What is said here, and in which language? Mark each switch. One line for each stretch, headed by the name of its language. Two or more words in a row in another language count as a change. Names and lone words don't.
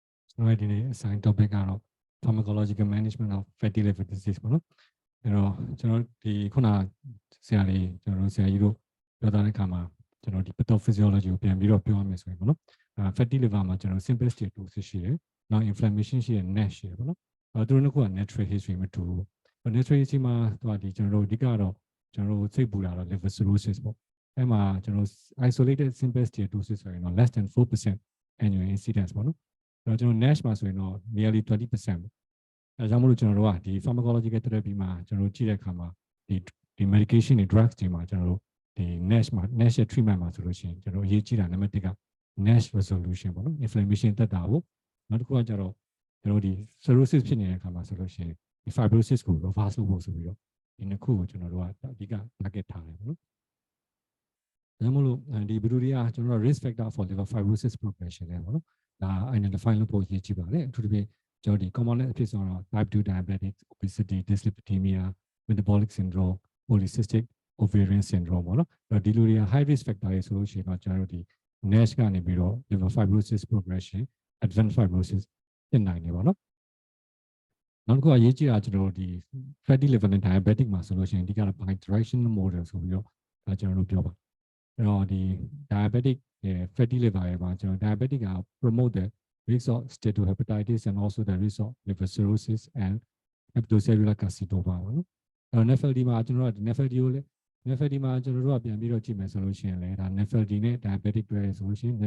Burmese: ကျွန်တော်ဒီနေ့
English: assign topic
Burmese: ကတော့
English: pharmacological management of fatty liver disease
Burmese: ပေါ့နော်အဲ့တော့ကျွန်တော်ဒီခုနဆရာလေးကျွန်တော်ဆရာ ကြီးတို့ပြောထားတဲ့အခါမှာကျွန်တော်ဒီ pathophysiology ကိုပြန်ပြီးတော့ပြောရမယ်ဆိုရင်ပေါ့နော်
English: fatty liver
Burmese: မှာကျွန်တော်
English: simple steatosis
Burmese: ရှိတယ်နောက် inflammation ရှိတယ် NASH ရှိတယ်ပေါ့နော်သူတို့နှစ်ခုက
English: natural history
Burmese: မတူဘူး
English: natural history
Burmese: မှာဒီကျွန်တော်တို့အဓိကတော့ကျွန်တော်တို့စိတ်ပူတာတော့
English: liver cirrhosis
Burmese: ပေါ့အဲ့မှာကျွန်တော်
English: isolated simple steatosis
Burmese: ဆိုရင်တော့
English: less than 4% annual incidence
Burmese: ပေါ့နော်အဲ့တော့ကျွန်တော် NASH မှာဆိုရင်တော့
English: nearly 20%
Burmese: ပေါ့အဲကြောင့်မလို့ကျွန် တော်တို့ကဒီ
English: pharmacological therapy
Burmese: မှာကျွန်တော်တို့ကြည့်တဲ့အခါမှာဒီ medication တွေ drugs တွေမှာကျွန်တော်တို့ဒီ NASH မှာ NASH ရဲ့ treatment မှာဆိုလို့ရှိရင်ကျွန်တော်အရေးကြီးတာနံပါတ်1က
English: NASH resolution
Burmese: ပေါ့နော် inflammation တက်တာကိုနောက်တစ်ခုကကျတော့ကျွန်တော်ဒီ cirrhosis ဖြစ်နေတဲ့အခါမှာဆိုလို့ရှိရင်ဒီ fibrosis ကို reverse လုပ်ဖို့ဆိုပြီးတော့ဒီနှစ်ခုကိုကျွန်တော်တို့ကအဓိက target ထားတယ်ပေါ့နော်ဒါကြောင့်မလို့ဒီဘယ်လိုတွေကကျွန်တော်တို့
English: risk factor for liver fibrosis progression
Burmese: လဲပေါ့နော်ဒါ identify လုပ်ဖို့ရည်ကြည့်ပါတယ်အထူးသဖြင့်ကျွန်တော်ဒီ common အဖြစ်ဆိုတော့
English: type 2 diabetic obesity dyslipidemia metabolic syndrome polycystic ovarian syndrome
Burmese: ပေါ့နော်အဲ့ဒီလိုတွေက
English: high risk factor
Burmese: တွေဆိုလို့ရှိရင်တော့ကျွန်တော်တို့ဒီ NASH ကနေပြီးတော့
English: liver fibrosis progression advanced fibrosis
Burmese: ဖြစ်နိုင်တယ်ပေါ့နော်နောက် တစ်ခုအရေးကြီးတာကျွန်တော်တို့ဒီ
English: fatty liver
Burmese: နဲ့ diabetic မှာဆိုလို့ရှိရင်ဒီကတော့
English: bi-directional model
Burmese: ဆိုပြီးတော့ကျွန်တော်တို့ပြောပါအဲ့တော့ဒီ
English: diabetic fatty liver
Burmese: ရဲ့မှာကျွန်တော် diabetic က
English: promote the risk of steatohepatitis and also the risk of liver cirrhosis and hepatocellular carcinoma
Burmese: ပေါ့နော်အဲ့တော့ NAFLD မှာကျွန်တော်တို့ NAFLD ကိုလည်း NAFLD မှာကျွန်တော်တို့ကပြန်ပြီးတော့ကြည့်မယ်ဆိုလို့ရှိရင်လည်းဒါ NAFLD နဲ့ diabetic တွဲဆိုလို့ရှိရင်